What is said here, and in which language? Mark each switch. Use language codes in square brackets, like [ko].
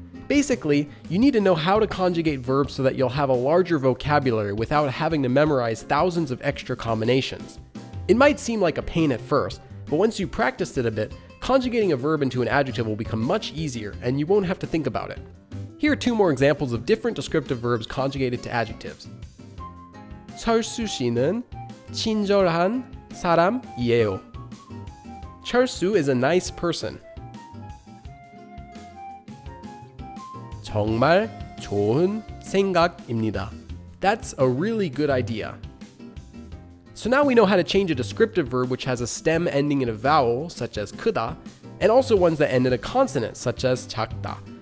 [en] Basically, you need to know how to conjugate verbs so that you'll have a larger vocabulary without having to memorize thousands of extra combinations. It might seem like a pain at first, but once you practiced it a bit, conjugating a verb into an adjective will become much easier and you won't have to think about it. Here are two more examples of different descriptive verbs conjugated to adjectives. [ko] 철수 씨는 친절한 사람이에요. [en] 철수 is a nice person. [ko] 정말 좋은 생각입니다. [en] That's a really good idea. So now we know how to change a descriptive verb which has a stem ending in a vowel, such as 크다, and also ones that end in a consonant, such as 작다.